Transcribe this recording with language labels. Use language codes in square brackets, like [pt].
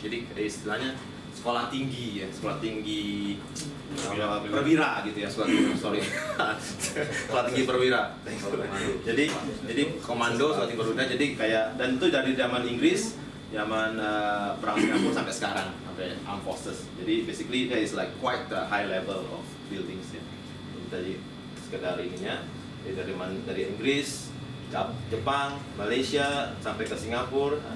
[id] Jadi istilahnya sekolah tinggi ya, sekolah tinggi perwira gitu ya, sekolah tinggi perwira. Jadi komando, sekolah tinggi perwira. Jadi kayak, dan itu dari zaman Inggris, zaman perang Singapura sampai sekarang, sampai Armed Forces. [en] Jadi basically there is like quite a high level of buildings ya. [id] Jadi sekedar ininya. Dari Inggris, Jepang, Malaysia, sampai ke Singapura.